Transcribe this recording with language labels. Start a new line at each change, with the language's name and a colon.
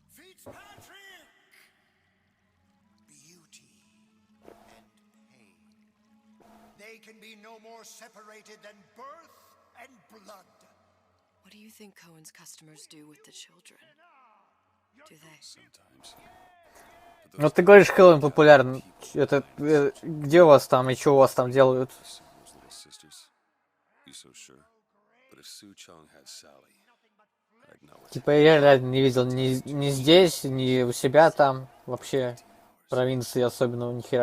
English: Fitzpatrick! Beauty and pain. They can be no more separated than birth and blood. What do you think Cohen's customers do with the children? Do they? Sometimes.
Russian: Ну ты говоришь, Хэллоуин популярен. Это где у вас там и что у вас там делают?
English: Those little sisters. You so sure? But if Sue Chung had Sally, I'd know it.
Russian: Типа я реально не видел ни здесь, ни у себя там. Вообще провинции особенного ни хера